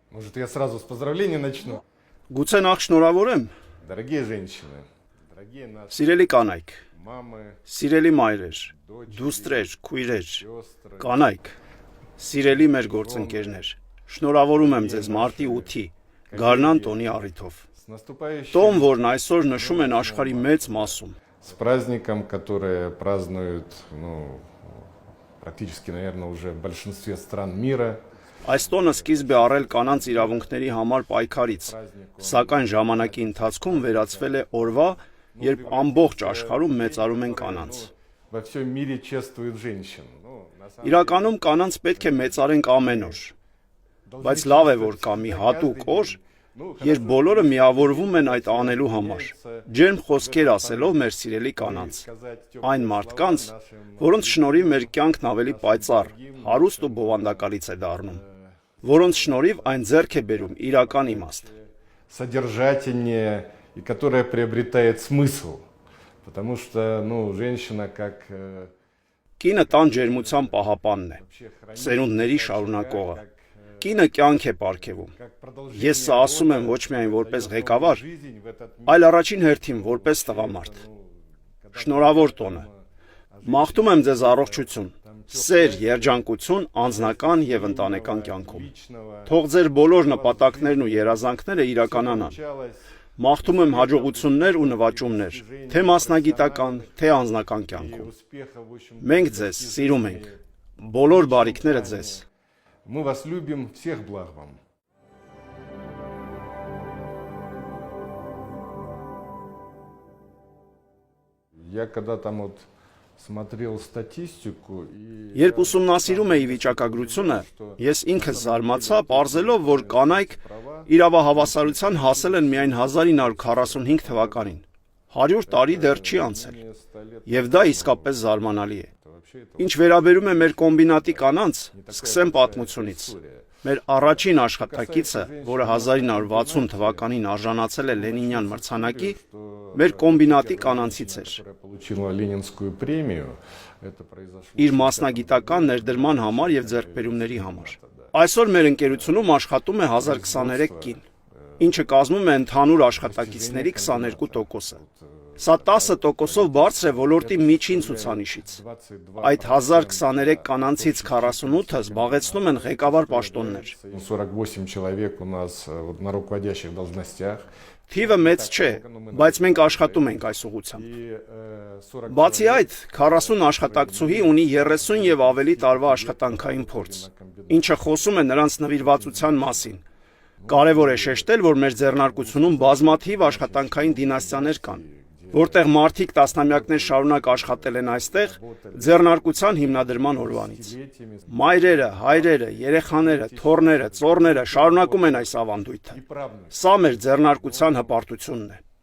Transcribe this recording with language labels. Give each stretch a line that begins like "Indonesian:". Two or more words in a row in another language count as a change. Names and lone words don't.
Russian: Может, я сразу с поздравления начну?
Armenian: Գուցե նախ շնորհավորեմ,
Russian: Дорогие женщины, дорогие наши
Armenian: սիրելի կանայք,
Russian: мамы,
Armenian: սիրելի մայրեր, դուստրեր, քույրեր,
Russian: сестры,
Armenian: կանայք, սիրելի մեր գործընկերներ, շնորհավորում եմ ձեզ մարտի 8-ի Գարնան տոնի առիթով։
Russian: с наступающим,
Armenian: Տոն, որն այսօր նշում են աշխարհի մեծ մասում։
Russian: с праздником, который празднуют, практически, наверное, уже в большинстве стран мира.
Armenian: Այս տոնը սկիզբ է առել կանանց իրավունքների համար պայքարից, սակայն ժամանակի ընթացքում վերածվել է օրվա, երբ ամբողջ աշխարհում մեծարում են կանանց։
Russian: Во всем мире чествуют женщин.
Armenian: Իրականում կանանց պետք է մեծարենք ամեն օր, բայց լավ է, որ կա մի հատուկ օր, երբ բոլորը միավորվում են այդ անելու համար, ջերմ խոսքեր ասելով մեր սիրելի կանանց, այն մարդկանց, որոնց շնորհիվ մեր կյանքն ավելի պայծառ, հարուստ ու բովանդակալից է դառնում, որոնց շնորհիվ այն ձեռք է բերում իրական իմաստ։
Russian: Содержательнее и которая приобретает смысл. Потому что, женщина как
Armenian: Կինը տան ջերմության պահապանն է, սերունդների շարունակողը։ Կինը կյանք է պարգևում։ Ես սա ասում եմ ոչ միայն որպես ղեկավար, այլ առաջին հերթին որպես տղամարդ։ Շնորհավոր տոնը։ Մաղթում եմ ձեզ առողջություն, սեր, երջանկություն անձնական եւ ընտանեկան կյանքում։ Թող ձեր բոլոր նպատակներն ու երազանքները իրականանան։ Մաղթում եմ հաջողություններ ու նվաճումներ, թե մասնագիտական, թե անձնական կյանքում։ Մենք ձեզ սիրում ենք։ Բոլոր բարիքները ձեզ։
Russian: мы вас любим, всех благ вам. Я когда там смотрел статистику и
Armenian: Երբ ուսումնասիրում էի վիճակագրությունը, ես ինքս զարմացա, պարզելով, որ կանայք իրավահավասարության հասել են միայն 1945 թվականին։ 100 տարի դեռ չի անցել։ Եվ դա իսկապես զարմանալի է։ Ինչ վերաբերում է մեր կոմբինատի կանանց, սկսեմ պատմությունից։ Մեր առաջին աշխատակիցը, որը 1960 թվականին արժանացել է Լենինյան մրցանակի, մեր կոմբինատի կանանցից էր։
Russian: получила Ленинскую премию. Это произошло.
Armenian: Իր մասնագիտական ներդրման համար եւ ձեռքբերումների համար։ Այսօր մեր ընկերությունում աշխատում է 1023 կին, ինչը կազմում է ընդհանուր աշխատակիցների 22%-ը։ Սա 10%-ով բարձր է ոլորտի միջին ցուցանիշից։ Այդ 1023 կանանցից 48-ը զբաղեցնում են ղեկավար պաշտոններ։
Russian: 48 человек у нас на руководящих должностях.
Armenian: Թիվը մեծ չէ, բայց մենք աշխատում ենք այս ուղղությամբ։ Բացի այդ, 40 աշխատակցուհի ունի 30 եւ ավելի տարվա աշխատանքային փորձ, ինչը խոսում է նրանց նվիրվածության մասին։ Կարևոր է շեշտել, որ մեր ձեռնարկությունում բազմաթիվ աշխատանքային դինաստիաներ կան, որտեղ մարդիկ տասնամյակներ շարունակ աշխատել են այստեղ ձեռնարկության հիմնադրման օրվանից։ Մայրերը, հայրերը, երեխաները, թոռները, ծոռները շարունակում են այս ավանդույթը։ Սա մեր ձեռնարկության հպարտությունն է։